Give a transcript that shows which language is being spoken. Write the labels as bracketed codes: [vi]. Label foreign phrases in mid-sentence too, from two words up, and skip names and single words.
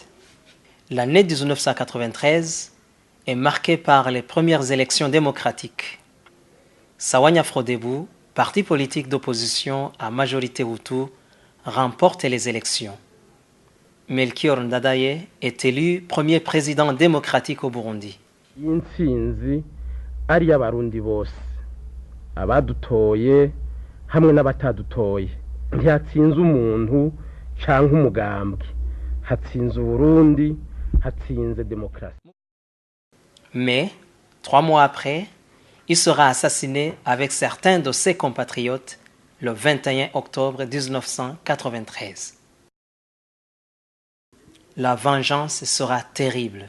[fr] L'année 1993 est marquée par les premières élections démocratiques. Sawanya Frodebu, parti politique d'opposition à majorité Hutu, remporte les élections. Melchior Ndadaye est élu premier président démocratique au Burundi. [rn] Intsinzi ari y'abarundi bose abadutoye hamwe n'abatadutoye ntiyatsinze umuntu canke umugambwe hatsinze Burundi hatsinze démocratie. [fr] Mais 3 mois après, il sera assassiné avec certains de ses compatriotes le 21 octobre 1993. La vengeance sera terrible.